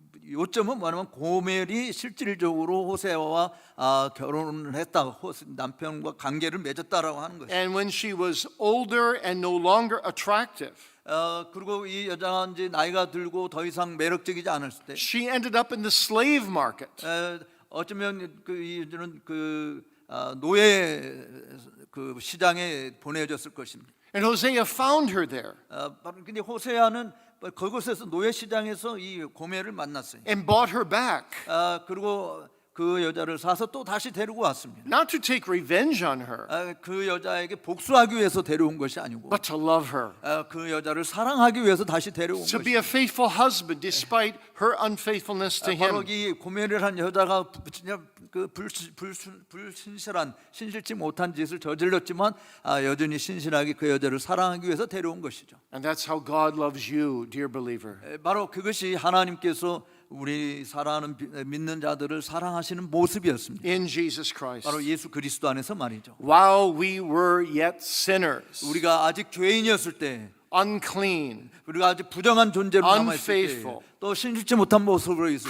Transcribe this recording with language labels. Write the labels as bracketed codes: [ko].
[ko] 요점은 뭐냐면 고멜이 실질적으로 호세아와 결혼을 했다, 남편과 관계를 맺었다라고 하는 것이죠. [en] And when she was older and no longer attractive, [ko] 그리고 이 여자가 이제 나이가 들고 더 이상 매력적이지 않았을 때, [en] she ended up in the slave market. [ko] 어쩌면 이들은 노예 시장에 보내졌을 것입니다. [en] And Hosea found her there [ko] 근데 호세아는 그곳에서 노예 시장에서 이 고멜을 만났어요. [en] and bought her back. [ko] 그리고 그 여자를 사서 또 다시 데리고 왔습니다. [en] Not to take revenge on her, [ko] 그 여자에게 복수하기 위해서 데려온 것이 아니고 [en] but to love her. [ko] 그 여자를 사랑하기 위해서 다시 데려온 [en] To [ko] 것입니다. [en] be a faithful husband despite her unfaithfulness to [ko] 바로 [en] him. [ko] 이 고멜을 한 여자가 진짜 그 불신실한 신실치 못한 짓을 저질렀지만 여전히 신실하게 그 여자를 사랑하기 위해서 데려온 것이죠. [en] And that's how God loves you, dear believer. [ko] 바로 그것이 하나님께서 우리 사랑하는 믿는 자들을 사랑하시는 모습이었습니다. [en] In Jesus Christ. [ko] 바로 예수 그리스도 안에서 말이죠. [en] While we were yet sinners, [ko] 우리가 아직 죄인이었을 때, [en] unclean, [ko] 우리가 아직 부정한 존재로 남아 있을 때, [en] unfaithful, [ko] 또 신실치 못한 모습으로 있을 때,